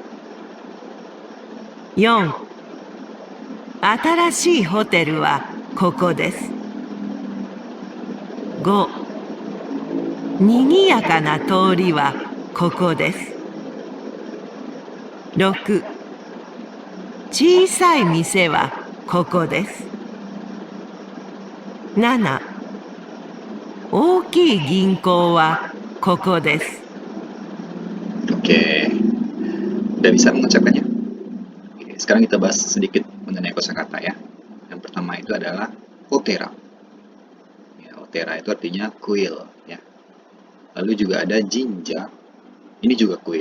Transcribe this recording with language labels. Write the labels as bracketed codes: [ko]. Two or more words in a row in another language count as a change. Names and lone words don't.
[ja] 。4、新しいホテルはここです。5、 にぎやかな通りはここです。6、小さい店はここです。7、大きい銀行はここです。 [id] Oke, udah bisa mengucapkannya? Oke, sekarang kita bahas sedikit mengenai kosakata ya. Yang pertama itu adalah otera. Ya, otera itu artinya kuil ya. Lalu juga ada jinja. Ini juga kuil.